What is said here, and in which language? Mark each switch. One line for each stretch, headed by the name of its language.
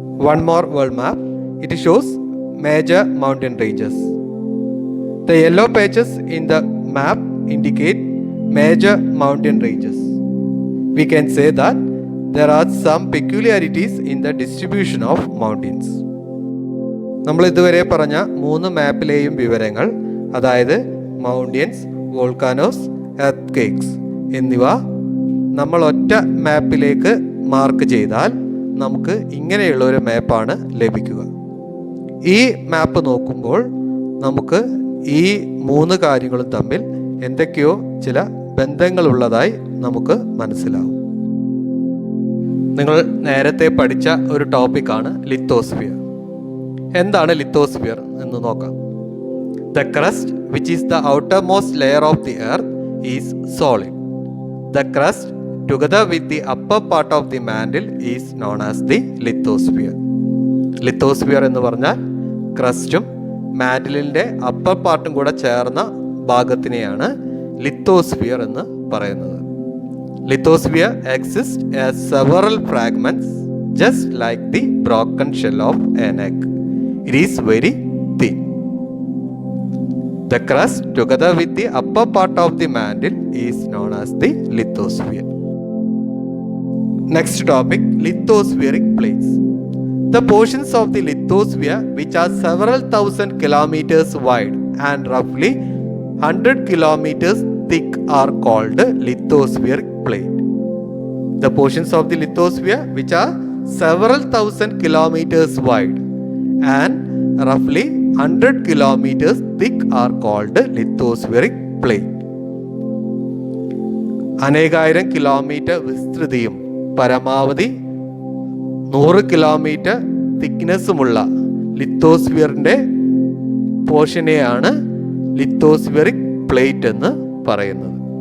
English: One more world map, it shows major mountain ranges. The yellow patches in the map indicate major mountain ranges. We can say that there are some peculiarities in the distribution of mountains.
Malayalam: നമ്മൾ ഇതുവരെ പറഞ്ഞ മൂന്ന് മാപ്പിലെയും വിവരങ്ങൾ, അതായത് mountains, volcanoes, earth എന്നിവ നമ്മൾ ഒറ്റ മാപ്പിലേക്ക് mark ചെയ്താൽ നമുക്ക് ഇങ്ങനെയുള്ള ഒരു മാപ്പാണ് ലഭിക്കുക. ഈ മാപ്പ് നോക്കുമ്പോൾ നമുക്ക് ഈ മൂന്ന് കാര്യങ്ങളും തമ്മിൽ എന്തൊക്കെയോ ചില ബന്ധങ്ങളുള്ളതായി നമുക്ക് മനസ്സിലാവും. നിങ്ങൾ നേരത്തെ പഠിച്ച ഒരു ടോപ്പിക്കാണ് ലിത്തോസ്ഫിയർ. എന്താണ് ലിത്തോസ്ഫിയർ എന്ന് നോക്കാം.
English: The crust which is the outermost layer of the earth is solid. The crust together with the upper part of the mantle is known as the lithosphere.
Malayalam: Lithosphere എന്ന് പറഞ്ഞാൽ ക്രസ്റ്റും മാന്റിലിൻ്റെ അപ്പർ പാർട്ടും കൂടെ ചേർന്ന ഭാഗത്തിനെയാണ് lithosphere എന്ന് പറയുന്നത്.
English: Lithosphere exists as several fragments just like the broken shell of an egg. It is very thin. The crust together with the upper part of the mantle is known as the lithosphere. Next topic, lithospheric plates. The portions of the lithosphere which are several thousand kilometers wide and roughly 100 kilometers thick are called lithospheric plate. The portions of the lithosphere which are several thousand kilometers wide and roughly 100 kilometers thick are called lithospheric plate.
Malayalam: അനേകായിരം kilometre വിസ്തൃതിയും പരമാവധി 100 kilometre തിക്നെസ്സുമുള്ള ലിത്തോസ്ഫിയറിൻ്റെ പോർഷനെയാണ് lithospheric plate എന്ന് പറയുന്നത്.